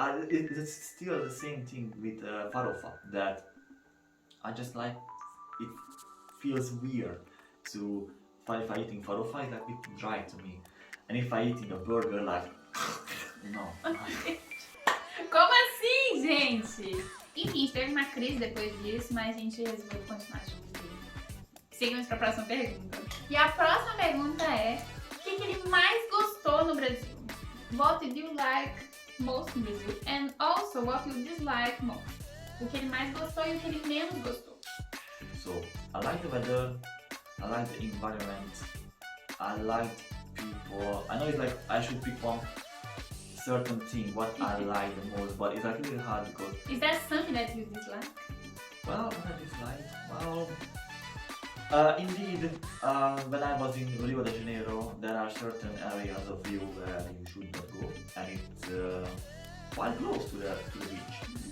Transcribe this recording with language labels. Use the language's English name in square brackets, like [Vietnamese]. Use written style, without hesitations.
[English] It's still the same thing with farofa, that I just like, it feels weird to, if I eating farofa, it's like a bit dry to me. And if I eating a burger, like, no. [Portuguese] Como assim, gente? Enfim, teve uma crise depois disso, mas a gente resolveu continuar juntos. Seguimos para a próxima pergunta. E a próxima pergunta é: o que ele mais gostou no Brasil? [English] What did you like most in Brazil? And also what you dislike most? [Portuguese] O que ele mais gostou e o que ele menos gostou. [English] So, I like the weather, I like the environment, I like people. I know it's like I should pick one certain thing what I like the most, but it's like really hard because. Is there something that you dislike? Well, what I dislike? Well, indeed, when I was in Rio de Janeiro, there are certain areas of Rio where you should not go, and it's quite close to the beach.